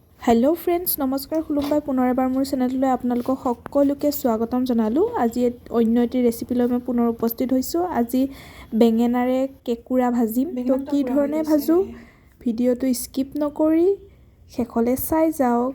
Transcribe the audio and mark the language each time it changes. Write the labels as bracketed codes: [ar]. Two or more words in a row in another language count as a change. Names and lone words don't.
[en] hello friends [as] नमस्कार खुलुमबाई পুনৰ এবাৰ মোৰ চেনেললৈ আপোনালোকক সকলোকে স্বাগতম জনালো। আজি অন্য এটি ৰেচিপি লৈ মই পুনৰ উপস্থিত হৈছো। আজি বেঙেনাৰে কেকুৰা ভাজিম। তো কি ধৰণে ভাজো ভিডিওটো স্কিপ নকৰি শেষলৈ চাই যাওক।